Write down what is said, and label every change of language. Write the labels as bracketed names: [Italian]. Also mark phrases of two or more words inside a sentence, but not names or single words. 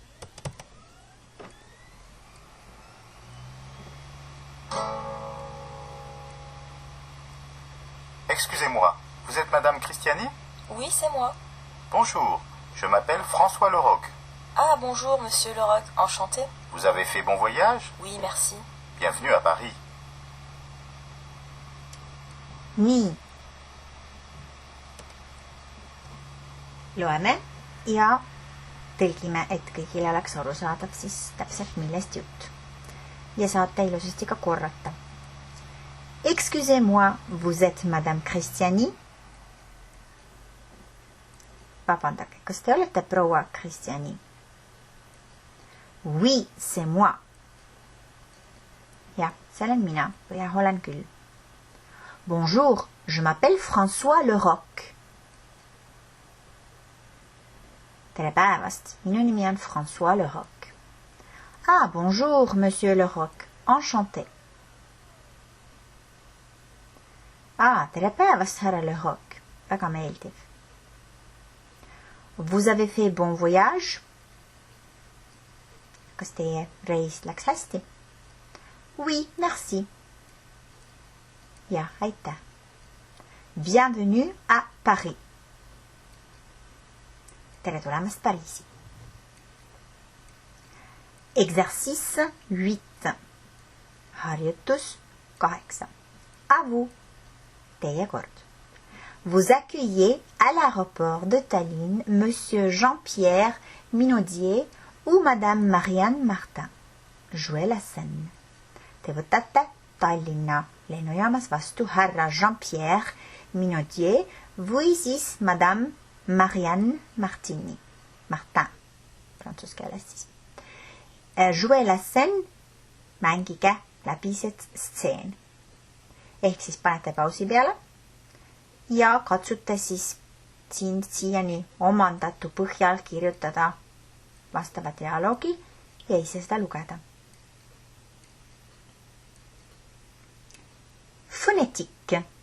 [French] Excusez-moi, vous êtes Madame Cristiani? Oui, c'est moi. Bonjour, je m'appelle François Leroc. Ah, bonjour, Monsieur Leroc. Enchanté. Vous avez fait bon voyage? Oui, merci. Bienvenue à Paris. [Estonian] Nii. Loeme ja tõlgime, et kõigile oleks arusaadav siis täpselt millest jutt. Ja saate ilusasti ka korrata. [French] Excusez-moi, vous êtes Madame Cristiani? [Estonian] Vabandage, kas te olete proua Cristiani? [French] Oui, c'est moi. [Estonian] Jah, see olen mina või jah, olen küll. [French] Bonjour, je m'appelle François Leroc. [Estonian] Tere päevast, minu nimi on François Leroc. [French] Ah, bonjour, Monsieur Leroc. Enchanté. [Estonian] Ah, tere päevast, härra Leroc. Väga meeldiv. [French] Vous avez fait bon voyage? [Estonian] Kas teie reis läks hästi? [French] Oui, merci. [Estonian] Jah, aitäh. [French] Bienvenue à Paris. [Estonian] Tere tulemast Pariisi. [French] Exercice 8. [Estonian] Harjutus 8. [French] À vous. [Estonian] Teie kord. [French] Vous accueillez à l'aéroport de Tallinn Monsieur Jean-Pierre Minaudier ou Madame Marianne Martin. Jouez la scène. [Estonian] Te võtate Tallinna lennujaamas vastu härra Jean-Pierre Minaudier või siis Madame Marianne Martini. Martin. Prantsuse keeles siis. [French] Jouez la scène. [Estonian] Mängige läbi see stseen. Ehk siis panete pausi peale ja katsute siis siiani omandatu põhjal kirjutada vastava dialoogi ja ise seda lugeda. Foneetik.